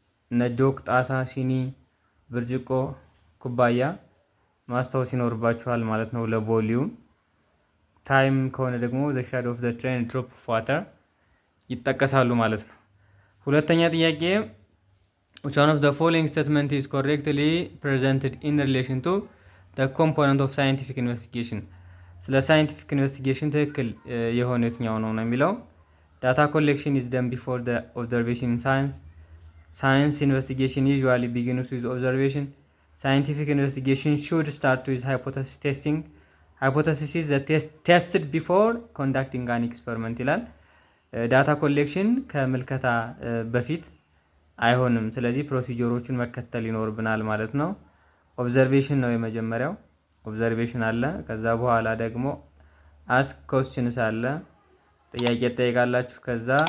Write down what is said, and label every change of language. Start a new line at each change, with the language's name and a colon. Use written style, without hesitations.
Amharic: እነ ጆክ፣ ጣሳ፣ ሲኒ፣ ብርጭቆ፣ ኩባያ ማስታወስ ይኖርባችኋል ማለት ነው ለቮሊዩም። ታይም ከሆነ ደግሞ ዘ ሻዶ ኦፍ ዘ ትሬን ድሮፕ ኦፍ ዋተር ይጠቀሳሉ ማለት ነው። ሁለተኛ ጥያቄ
English: which one of the following statement is correctly presented in relation to the component of scientific investigation?
Amharic: ስለ ሳይንቲፊክ ኢንቨስቲጌሽን ትክክል የሆነ የትኛው ነው የሚለው ዳታ ኮሌክሽን
English: is done before the observation in science. Science investigation usually begins with observation. Scientific investigation should start with hypothesis testing. Hypothesis is tested before conducting an experiment
Amharic: ይላል። ዳታ ኮሌክሽን ከምልከታ በፊት አይሆንም። ስለዚህ ፕሮሲጀሮቹን መከተል ይኖርብናል ማለት ነው። ኦብዘርቬሽን ነው የመጀመሪያው። ኦብዘርቬሽን አለ። ከዛ በኋላ ደግሞ አስክ ኮስችንስ አለ፣ ጥያቄ ትጠይቃላችሁ። ከዛ